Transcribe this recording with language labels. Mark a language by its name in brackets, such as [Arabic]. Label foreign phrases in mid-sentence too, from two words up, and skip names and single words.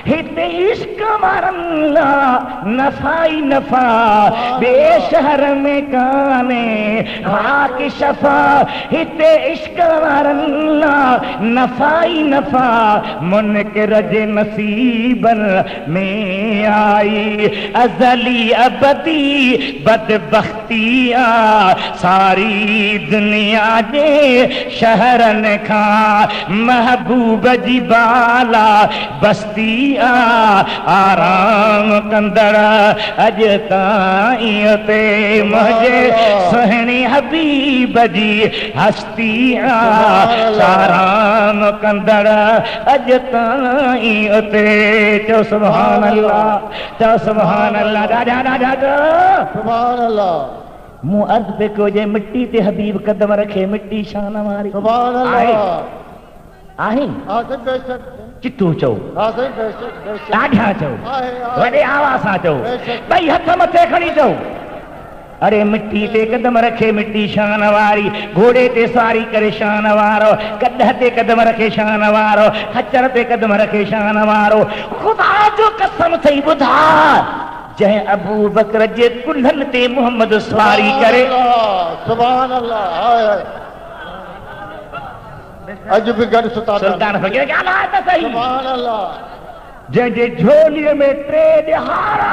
[Sindhi] हिते इश्क वारनि लाइ नफ़ा ई नफ़ा ॿिए शहर में कान्हे ख़ाक शफ़ा हिते इश्क वारनि लाइ नफ़ा ई नफ़ा मुनकिर जे नसीबनि में आई अज़ली अबदी बदबख्ती आ सारी दुनिया जे शहरनि खां महबूब जी बाला बस्ती आराम कंदड़ अज ताईं ते मुझे सुहिणी हबीब जी हस्ती आराम कंदड़ अज ताईं ते चओ [Arabic] سبحان الله [Sindhi] चओ [Arabic] سبحان الله [Sindhi] राजा राजा [Arabic] سبحان الله [Sindhi] मूं अर्ज़ पे कयो जे मिट्टी ते हबीब कदम रखे मिट्टी शान वारी [Arabic] سبحان الله [Sindhi] आहे हां साईं बेशक चिट्टू चओ हां साईं बेशक बेशक ॾाढा चओ आहे वॾे आवाज़ सां चओ बेशक ॿई हथ मथे खणी चओ अरे मिट्टी ते कदम रखे मिट्टी शान वारी घोड़े ते सवारी करे शान वारो कॾह ते कदम रखे शान वारो खच्चर ते कदम रखे शान वारो ख़ुदा जो कसम थई ॿुधा जंहिं अबू बकर जे कुल्हनि ते मोहम्मद सवारी करे [Arabic] سبحان الله [Sindhi] अज भी गॾु सुता सुल्तान फ़कीर ॻाल्हाए त सही [Arabic] سبحان الله [Sindhi] जंहिंजे झोलीअ में टे ॾिहारा